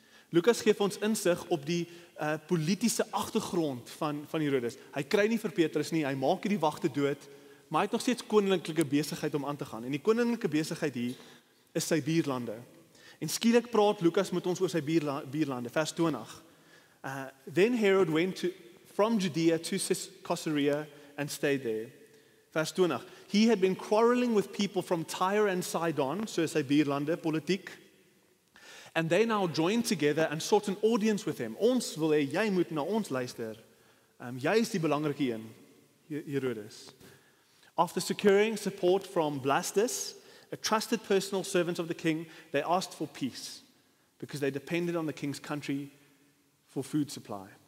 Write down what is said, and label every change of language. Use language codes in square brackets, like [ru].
[af] Lukas gee vir ons insig op die politieke agtergrond van Herodes. Hy kry nie vir Petrus nie, hy maak hierdie wagte dood, maar hy het nog steeds koninklike besigheid om aan te gaan. En die koninklike besigheid hier is sy buurlande. En skielik praat Lukas met ons oor sy buurlande, vers 20. [en] Then Herod went from Judea to Caesarea and stayed there. [af] Vers 20. [en] He had been quarreling with people from Tyre and Sidon, so [af] sy buurlande, politiek. [en] And they now joined together and sought an audience with him. [af] Ons wil hê, jy moet na ons luister. Jy is die belangrike een, Herodes. [en] After securing support from Blastus, a trusted personal servant of the king, they asked for peace because they depended on the king's country for food supply.